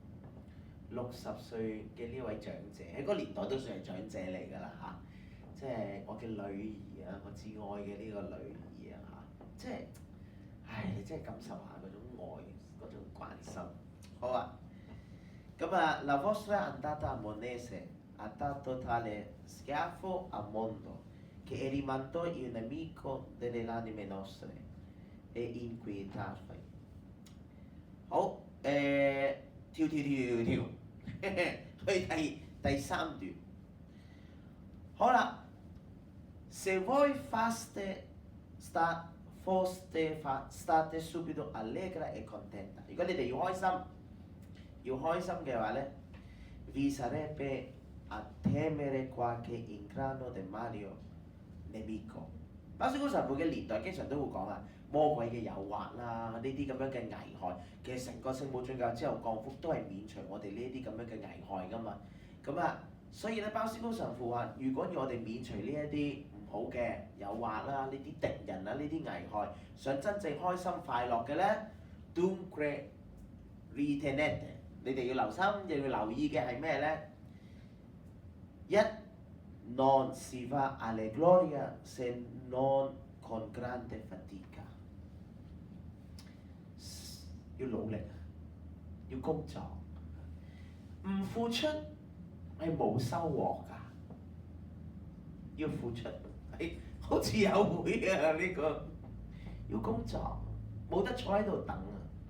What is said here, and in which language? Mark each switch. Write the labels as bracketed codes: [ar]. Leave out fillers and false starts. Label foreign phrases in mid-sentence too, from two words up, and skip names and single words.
[yue] ，60 歲嘅呢位長者喺嗰個年代都算係長者嚟㗎啦嚇，即係我嘅女兒啊，我至愛嘅呢個女兒啊嚇，即係，唉，你真係感受下嗰種愛，嗰種關心。好啊，咁啊 [it] La vostra andata a Monese ha dato tale schiaffo al mondo che è rimandato il nemico delle anime nostre e inquietato。 [yue] 好，跳，去第3段。好啦 [it] ，se voi foste state subito allegra e contenta。 [yue] 如果你哋要開心嘅話咧 [it] ，vi sarebbe a temere qualche inganno del maligno nemico。 [yue] 鮑思高神父嘅年代經常都會講啊，魔鬼嘅誘惑啦，呢啲咁樣嘅危害，其實成個聖母進教之後降福都係免除我哋呢啲咁樣嘅危害㗎嘛。咁啊，所以咧鮑思高神父話，如果要我哋免除呢一啲唔好嘅誘惑啦，呢啲敵人啊，呢啲危害，想真正開心快樂嘅咧 ， [it] dunque ritenete， [yue] 你哋要留心，又要留意嘅係咩咧？ [it] 一 non si va alla gloria se non con grande fatica。 [yue] 要努力，要工作，唔付出係冇收穫㗎。要付出，係好似有會啊呢個，要工作，冇得坐喺度等啊！